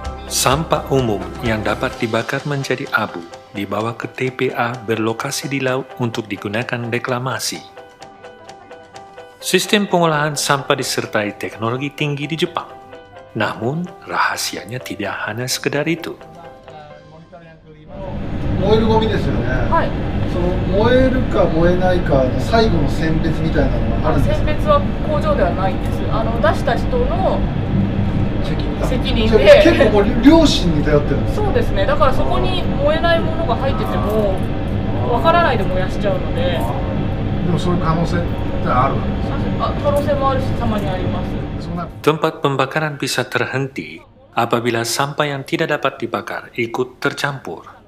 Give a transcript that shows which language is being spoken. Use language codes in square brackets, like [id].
[id] Sampah umum yang dapat dibakar menjadi abu dibawa ke TPA berlokasi di laut untuk digunakan reklamasi. Sistem pengolahan sampah disertai teknologi tinggi di Jepang. Namun, rahasianya tidak hanya sekedar itu. [ja] 燃えるゴミですよね、はい、その燃えるか燃えないかの最後の選別みたいなのがあるんですか？選別は工場ではないんです。出した人の責任じゃあで結構もう良心に頼ってるんですか？そうですね。だからそこに燃えないものが入っててもわからないで燃やしちゃうので。でもそういう可能性ってあるわけですよね。可能性もあるし、たまにあります。 [id] Tempat pembakaran bisa terhenti apabila sampah yang tidak dapat dibakar ikut tercampur.